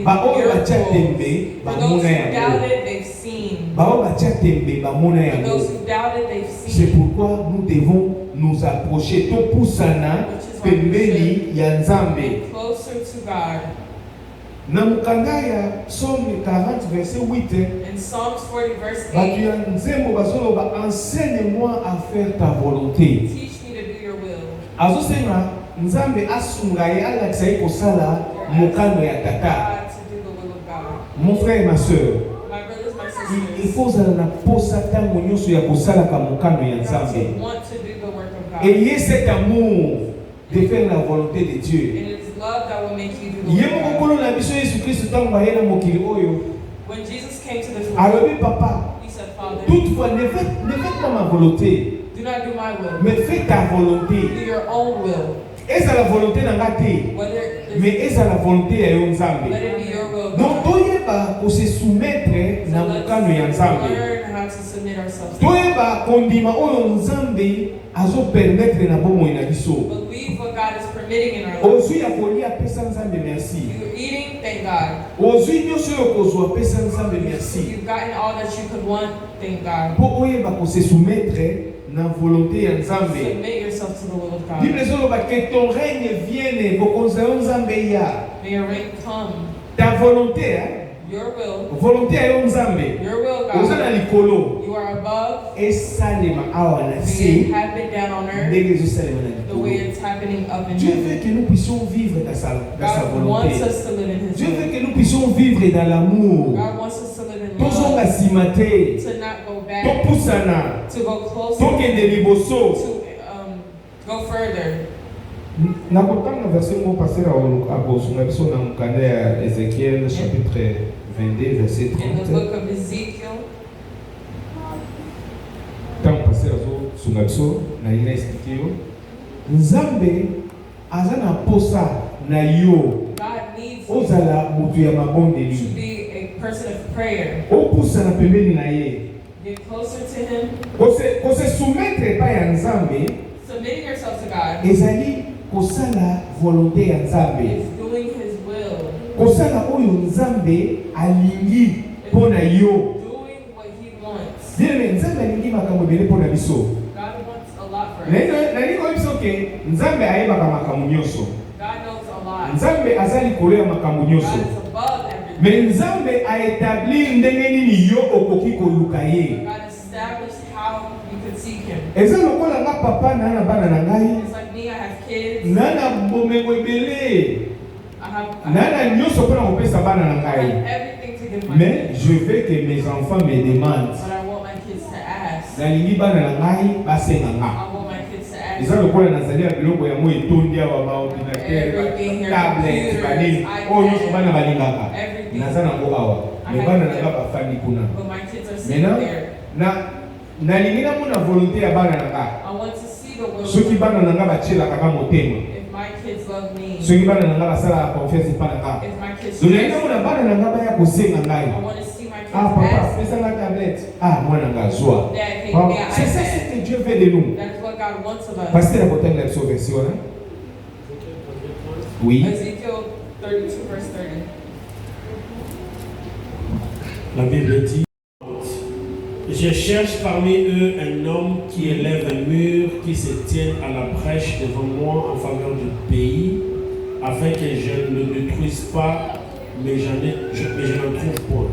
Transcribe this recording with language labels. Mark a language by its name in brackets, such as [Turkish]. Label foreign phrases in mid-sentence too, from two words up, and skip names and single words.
[Lingala] Ba [English] with [Lingala] oyo batia [English] miracles. [Lingala] tembe [English] For those [Lingala] bamona [English] who [Lingala] yango. [English] doubted, they've seen. [Lingala] Ba oyo batia tembe bamona [English] For those [Lingala] yango. [English] who doubted, they've [French] C'est [English] seen. [French] pourquoi nous devons nous approcher [Lingala] topusana pembeni ya Nzambe. [English] And closer to God. [Lingala] Na mukanda ya Psaume 40 verset 8. [English] In Psalms 40 verse [Lingala] Bato [English] 8, [Lingala] ya nzembo bazoloba [French] enseigne-moi à faire ta volonté. [English] teach me to do your will. [Lingala] Azosenga Nzambe asunga ye alakisa ye kosala mokano ya tata. [English] God to do the will of God. [French] Mon frère et ma soeur, [English] My brothers, my [French] il [English] sisters, [Lingala] faut ozala na posa ntango nyonso ya kosalaka mokano ya [English] you [Lingala] Nzambe. [English] want to do the work of God. [French] Ayez cet amour de faire la volonté de Dieu. [English] And it is love that will make you do the [Lingala] Ye [English] will of God. [Lingala] mokolo na biso Yesu Kristo ntango aye na mokili oyo [English] When Jesus came to this world, [Lingala] alobi papa, [English] He said, Father, [French] toutefois ne faites pas ma volonté, [English] do not do my will, [French] mais fais ta volonté. [English] do your own will. [Lingala] Ezala volonté na nga te, [English] Whether [French] mais [English] it's, [Lingala] ezala volonté ya yo Nzambe. [English] let it be your will. [Lingala] Donc toyeba ko [French] se soumettre [Lingala] na [English] So [Lingala] mokano ya [English] let's [Lingala] Nzambe. [English] learn how to submit ourselves to God. [Lingala] Toyeba kondima oyo Nzambe azo permettre na bomoi na biso. [English] Believe what God is permitting in our lives. [Lingala] Ozwi ya kolia pesa Nzambe merci. [English] You're eating, thank God. [Lingala] Ozwi nyonso oyo kozwa pesa Nzambe merci. [English] You've gotten all that you could want, thank God. [Lingala] Po oyeba ko [French] se soumettre [Lingala] na volonté ya Nzambe. [English] Submit yourself to the will of God. [French] Bible ezoloba que ton règne vienne, [Lingala] bokonzi ya Nzambe ya. [English] May your reign come. [French] Ta volonté, [English] Your will, [Lingala] volonté ya yo Nzambe. [English] your will, [Lingala] Oza na [English] God. [Lingala] likolo. [English] You are above. [Lingala] Esalema awa na [English] May it [Lingala] se. [English] happen down on earth [Lingala] Ndenge ezosalema na [English] the way [Lingala] likolo. [English] it's happening up in [French] Dieu veut [English] heaven. [French] que nous puissions vivre dans sa [English] God wants [French] volonté. [English] us to live in His [French] Dieu veut [English] will. [French] que nous puissions vivre dans l'amour. [English] God wants us to live in [Lingala] Tozonga [English] love. [Lingala] nsima te. [English] To not go back. [Lingala] Topusana. [English] To go closer. [Lingala] Tokende liboso. [English] To go further. [Lingala] nakotanga verset moko passer akosunga biso na mokanda ya Ézéchiel chapitre 22 verset [English] In the [Lingala] 30. [English] book of Ezekiel, [Lingala] Ntango passer azosunga biso na ye na explike yo Nzambe aza na posa na yo [English] God needs [Lingala] ozala moto ya [English] you to [Lingala] mabondeli [English] be a person of prayer. [Lingala] opusana pembeni na ye [English] Get closer to Him. [Lingala] kose soumettre epai ya Nzambe [English] Submitting yourself to God [Lingala] ezali kosala volonté ya Nzambe [English] is doing His will. [Lingala] kosala oyo Nzambe alingi mpo na yo [English] Doing what He wants. [Lingala] bien Nzambe alingi makambo ebele mpo na biso [English] God wants a lot for us. [Lingala] nalingi koyebisa oke Nzambe ayebaka makambo nyonso [English] God knows a lot. [Lingala] Nzambe aza likolo ya makambo [English] God [Lingala] nyonso [English] is above everything. [Lingala] me Nzambe aétablir ndenge nini yo okoki koluka ye [English] God established how you could seek Him. [Lingala] eza lokola nga papa na bana na ngai [English] It's like me, I have kids. [Lingala] nana bomengo ebele [English] I have [Lingala] nana nyonso mpona kopesa bana na ngai [English] everything to give my [French] mais [English] kids. [French] je veux que mes enfants me demandent [English] But I want my kids to ask. [Lingala] nalingi bana na ngai basenga nga [English] I want my kids to ask. [Lingala] eza lokola nazali ya biloko yango etondi awa baordinateur tablet banini oyo nyonso bana balingaka naza nango awa me bana na nga bafandi kuna [English] But my kids are sitting [French] maintenant [English] there. [Lingala] nalingi namona volonté ya bana na nga [English] I want to see the will [Lingala] soki [English] of [Lingala] bana na nga batielaka ka motema [English] if my kids love me. [Lingala] soki bana na nga basalaka confiance epa na nga [English] If my kids [Lingala] nalingi [English] trust me. [Lingala] namona bana na nga baya kosenga ngai [English] I want to see my kids [Lingala] ah papa [English] ask. [Lingala] pesanga tablette ah mwana nga zwa [English] Dad, take Ah, me an [French] c'est ça [English] iPad. [French] ce que Dieu veut de nous [English] That's what God wants of us. [Lingala] pasteur akotanga biso version hein? Oui. [English] Ezekiel 32 verse 30. [French] La Bible dit, je cherche parmi eux un homme qui élève un mur, qui se tienne à la brèche devant moi en faveur du pays, afin que je ne le détruise pas, mais je n'en trouve point.